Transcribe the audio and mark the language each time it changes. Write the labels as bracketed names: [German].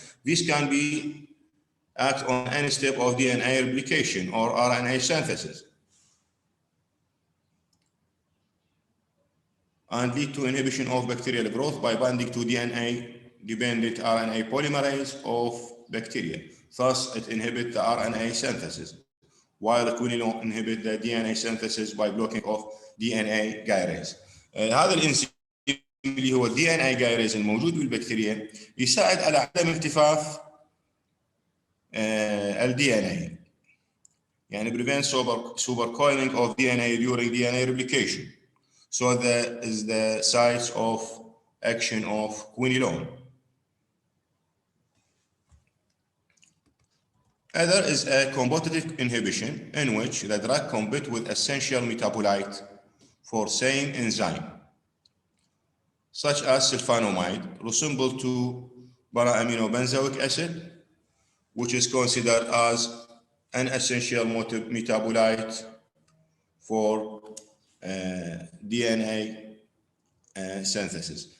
[English] These can be act on any step of DNA replication or RNA synthesis and lead to inhibition of bacterial growth by binding to DNA-dependent RNA polymerase of bacteria. Thus, it inhibits the RNA synthesis, while quinolone inhibits the DNA synthesis by blocking of DNA gyrase. [Arabic] هذا الانزيم اللي هو DNA gyrase الموجود بالبكتيريا يساعد على عدم التفاف DNA. [English] يعني prevent supercoiling of DNA during DNA replication. So that is the site of action of quinolone. Other is a competitive inhibition in which the drug competes with essential metabolite for same enzyme, such as sulfonamide, resemble to para-aminobenzoic acid, which is considered as an essential metabolite for DNA synthesis.